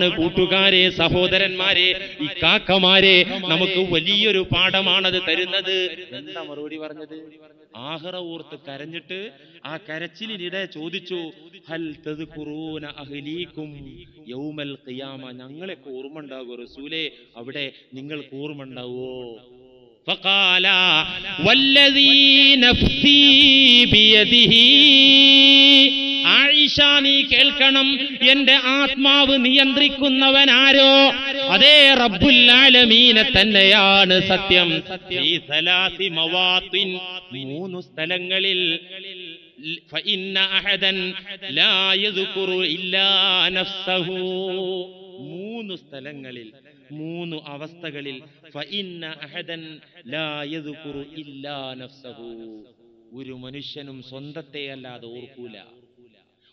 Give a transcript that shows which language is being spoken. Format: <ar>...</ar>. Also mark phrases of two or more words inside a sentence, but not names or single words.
<ml>കൂട്ടുകാരെ, സഹോദരന്മാരെ, ഇക്കാക്കമാരെ, നമുക്ക് വലിയൊരു പാഠമാണത് തരുന്നത്. എന്താ മറുപടി പറഞ്ഞത്? ആഖിറ ഓർത്ത് കരഞ്ഞിട്ട് ആ കരച്ചിലിനിടെ ചോദിച്ചു,</ml> <ar>هل تذكرون أهليكم يوم القيامة,</ar> <ml>ഞങ്ങളെയൊക്കെ ഓർമ്മ ഉണ്ടാവോ റസൂലേ? അവിടെ നിങ്ങൾക്ക് ഓർമ്മ ഉണ്ടാവോ?</ml> <ar>فقال والذي نفسي بيده,</ar> <ml>ആയിഷ നീ കേൾക്കണം, എന്റെ ആത്മാവ് നിയന്ത്രിക്കുന്നവനാരോ? അതേ</ml> <ar>رب العالمين</ar> <ml>തന്നെയാണ് സത്യം.</ml> <ar>في ثلاث مواطن,</ar> <ml>മൂന്ന് സ്ഥലങ്ങളിൽ,</ml> <ar>فإن أحدا لا يذكر إلا نفسه,</ar> <ml>മൂന്ന് സ്ഥലങ്ങളിൽ, മൂന്ന് അവസ്ഥകളിൽ,</ml> <ar>فإن أحدا لا يذكر إلا نفسه,</ar> <ml>ഒരു മനുഷ്യനും സ്വന്തത്തെ അല്ലാതെ ഓർക്കൂല.</ml>